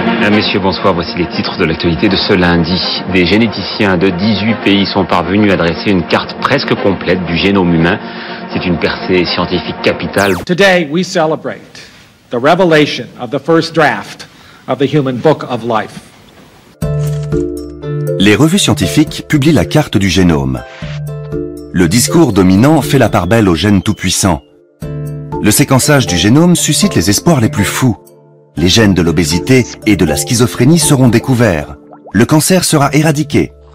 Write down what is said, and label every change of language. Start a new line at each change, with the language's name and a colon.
French: Messieurs, bonsoir. Voici les titres de l'actualité de ce lundi. Des généticiens de 18 pays sont parvenus à dresser une carte presque complète du génome humain. C'est une percée scientifique capitale.
English: Today, we celebrate the revelation of the first draft of the Human Book of Life.
French: Les revues scientifiques publient la carte du génome. Le discours dominant fait la part belle aux gènes tout-puissants. Le séquençage du génome suscite les espoirs les plus fous. Les gènes de l'obésité et de la schizophrénie seront découverts. Le cancer sera éradiqué.